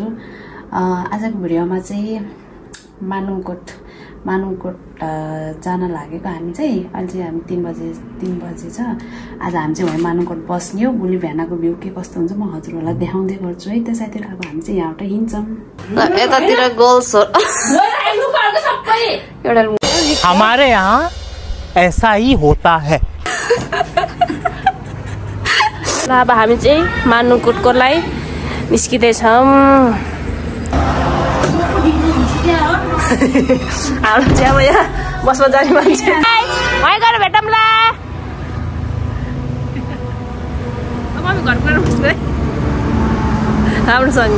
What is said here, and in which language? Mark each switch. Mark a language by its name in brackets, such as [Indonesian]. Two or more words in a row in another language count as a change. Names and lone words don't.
[Nepali] आजको भिडियोमा चाहिँ मानुङकोट जान लागेको हामी चाहिँ। अहिले चाहिँ हामी 3 बजे छ। आज हामी चाहिँ वहीँ मानुङकोट बस्ने हो। भोलि बिहानको भ्यू के कस्तो हुन्छ म हजुरहरूलाई देखाउँदै गर्छु है। त्यसैतिर अब हामी चाहिँ यहाँबाट हिँड्छौँ। यतातिर गोल्स हो। [Hindi] हमारे यहाँ ऐसा ही होता है। [Nepali] अब हामी चाहिँ मानुङकोटको लागि निस्किँदैछौँ। हाम्रो चाहिँ अब यहाँ बसमा जाने मान्छे वहीँ गएर भेटौँला। अब हामी घर गएर बस्नु है राम्रोसँग।